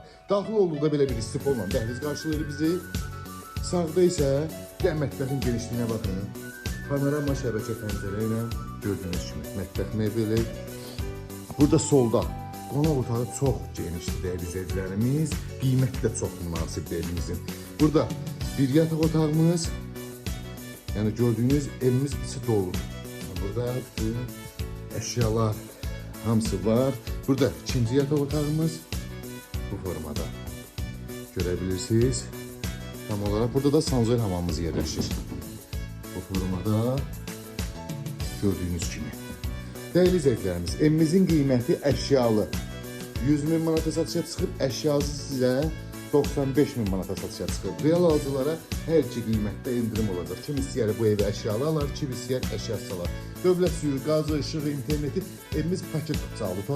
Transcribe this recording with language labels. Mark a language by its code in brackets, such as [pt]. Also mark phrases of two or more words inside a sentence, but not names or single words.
[az] Daxil olduqda belə bir istifolla dəhliz qarşılayır bizi. Sağda isə mətbəxin genişliyinə baxın. Panorama şəbəkə pəncərə ilə gördüyünüz kimi mətbəx mebeli. Burada solda qonaq otağı çox genişdir [tr] değerli izleyicilerimiz. [az] Qiyməti də çox münasibdir evimizin. Burada bir yataq otağımız, [tr] yani gördüğünüz evimiz içi dolu. [az] Burada bütün eşyalar hamısı var. Burada ikinci yatak otağımız bu formada görebilirsiniz. [tr] Tam olarak burada da sanzoil hamamımız yerleşir. Bu formada gördüğünüz gibi. Değerli izleyicilerimiz, [az] evimizin qiyməti əşyalı 100.000 manata satışa çıxıb, əşyasız sizə 95.000 manata satışa çıxıb. Real alıcılara hər iki qiymətdə indirim olacaq. Kim istəyər bu evi əşyalı alar, kim istəyər əşyasız alar. Dövlət suyu, qazı, işığı, interneti, evimiz paket kutusu aldı.